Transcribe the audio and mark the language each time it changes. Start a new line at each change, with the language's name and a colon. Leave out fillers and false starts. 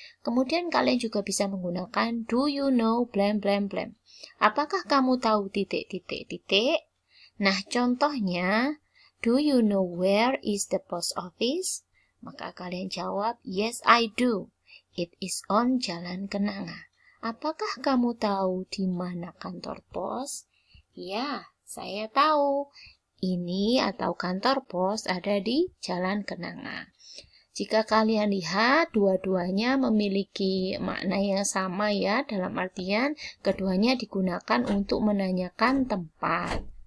Indonesian: Kemudian kalian juga bisa menggunakan
English: do you know
Indonesian: blam blam blam. Apakah kamu tahu titik-titik-titik? Nah, contohnya,
English: do you know where is the post office?
Indonesian: Maka kalian jawab,
English: yes I do. It is on Jalan Kenanga.
Indonesian: Apakah kamu tahu di mana kantor pos? Ya, saya tahu. Ini atau kantor pos ada di Jalan Kenanga. Jika kalian lihat, dua-duanya memiliki makna yang sama, ya, dalam artian keduanya digunakan untuk menanyakan tempat.